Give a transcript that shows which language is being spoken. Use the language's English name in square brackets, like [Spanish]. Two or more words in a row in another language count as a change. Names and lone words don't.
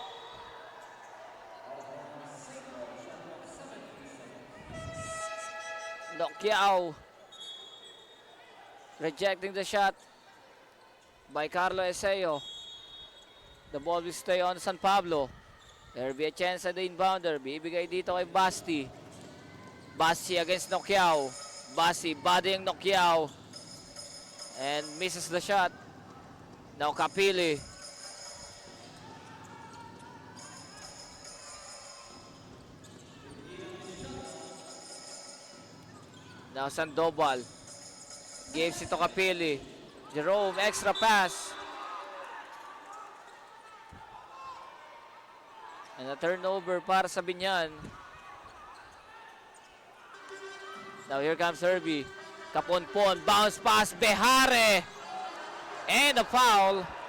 [English] Nokiao rejecting the shot by Carlo Eseyo. The ball will stay on San Pablo. There be a chance at the inbounder. [Filipino] Bibigay dito kay Basti. Basti against Nokiao. [English] Basti bodying Nokiao. And misses the shot. Now Kapili. Now Sandoval. Gives it to Kapili. Jerome, extra pass. And a turnover [Filipino] para sa [English] Biñan. Now here comes Herbie. Caponpon, bounce pass, Behare. And a foul.